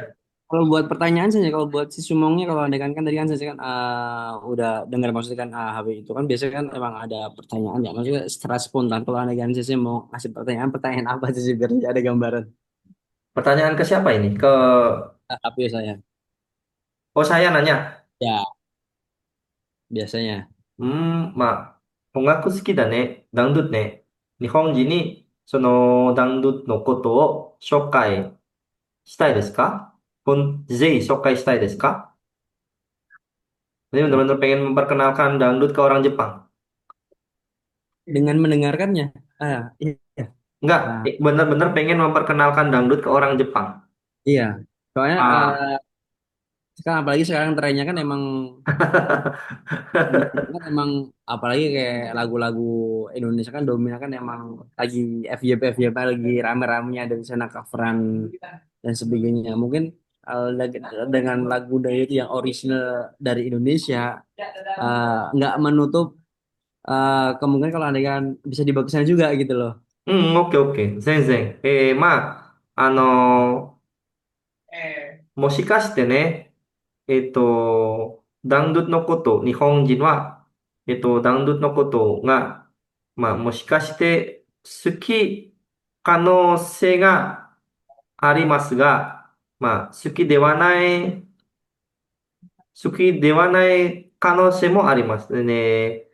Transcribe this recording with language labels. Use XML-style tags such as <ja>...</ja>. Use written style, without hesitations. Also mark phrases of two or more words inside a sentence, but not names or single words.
<id>kalau buat pertanyaan saja, kalau buat si Sumongnya, kalau adegan kan tadi kan saya kan udah dengar maksudnya kan HB itu kan biasanya kan emang ada pertanyaan ya, maksudnya secara spontan. Kalau adegan saya mau ngasih pertanyaan, pertanyaan apa sih biar ada gambaran. Pertanyaan ke siapa ini? Ke HP saya. oh saya nanya. Ya, biasanya.</id> <ja>まあ、音楽好きだね。ダウンドゥってね。日本人にそのダウンドゥのことを紹介したいですか? ぜひ紹介したいですか?</ja> <id>Ini benar-benar pengen memperkenalkan dangdut ke orang Jepang. Dengan mendengarkannya. Iya. Enggak, Nah, benar-benar pengen memperkenalkan dangdut ke orang Jepang. iya. Soalnya Ah. sekarang apalagi sekarang trennya kan emang kan emang apalagi kayak lagu-lagu Indonesia kan dominan kan emang lagi FYP lagi rame-ramenya dari sana coveran dan sebagainya. Mungkin dengan lagu dari itu yang original dari Indonesia nggak menutup kemungkinan kalau ada kan bisa dibawa ke sana juga gitu loh.</id> <ja>うん、オッケーオッケー。全然。もしかしてね、ダンドゥのこと、日本人は、ダンドゥのことが、まあ、もしかして好き可能性がありますが、まあ、好きではない可能性もありますね。</ja>